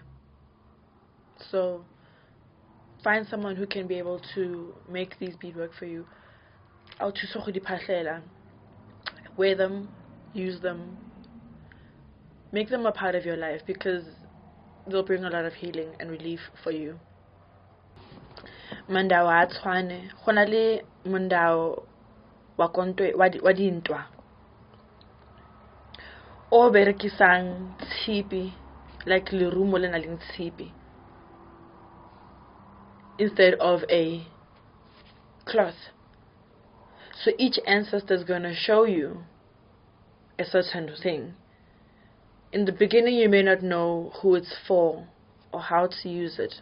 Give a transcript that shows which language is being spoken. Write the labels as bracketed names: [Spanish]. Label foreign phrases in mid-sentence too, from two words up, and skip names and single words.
[English] So find someone who can be able to make these beadwork for you. Wear them, use them, make them a part of your life, because they'll bring a lot of healing and relief for you. [Northern Sotho] Mandao a tshwane, go na le mandao wa dintwa o berekisang tshipi, like Lerumo le na leng tshipi, [English] instead of a cloth. So each ancestor is going to show you a certain thing. In the beginning, you may not know who it's for or how to use it.